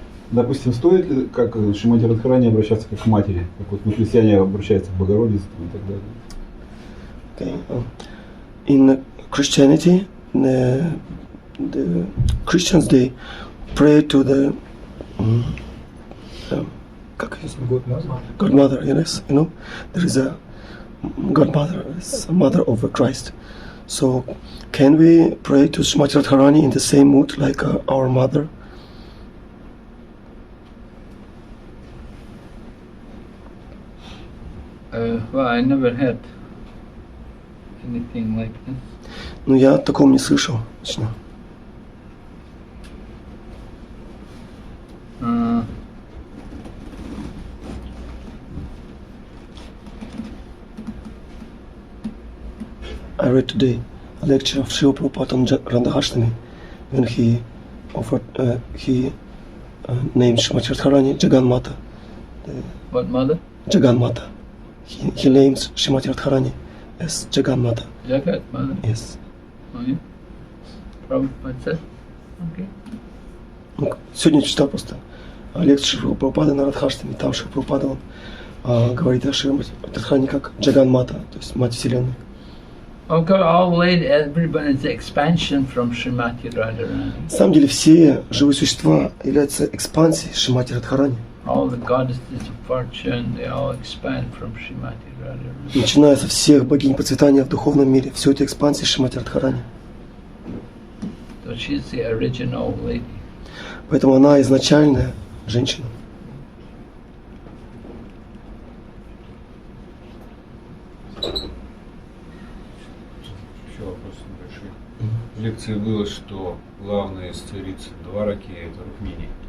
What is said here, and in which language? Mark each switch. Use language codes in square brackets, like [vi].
[ru] Допустим, стоит ли, как Шримати Радхарани, обращаться как к матери? Как вот мы, христиане, обращаются к Богородице и так далее. [en] Okay. In Christianity, the Christians, they pray to the [ru] как ее зовут? [en] Godmother, yes, you know, there is a Godmother, it's a mother of Christ. So, can we pray to Shrimati Radharani in the same mood like our mother? Well, I never had anything like this. [ru] Ну, я о таком не слышал лично. [en] I read today a lecture of Srila Prabhupada on Radharani when he offered, named Shrimati Radharani Jagan Mata. What mother? Jagan Mata. He names Shrimati Radharani as Jagan Mata. Jagat mother. Yes. Oh, yeah. Prabhupada said. Okay. [ru] Ну, сегодня читал просто лекцию Шрила Прабхупады на Радхаштаме. Там Шрила Прабхупада говорит о Шримати Радхарани как Джаган Мата, то есть Мать Вселенной. [en] Okay, everybody is expansion from Srimati Radharani. [ru] На самом деле все живые существа являются экспансией Шримати Радхарани. [en] All the goddesses of fortune, they all expand from Srimati Radharani. [ru] Начиная со всех богинь процветания в духовном мире, все это экспансия Шримати Радхарани. [en] So she's the original lady. [ru] Поэтому она изначальная женщина. Еще вопрос небольшой. В лекции было, что главная из цариц Двараки это Рукмини.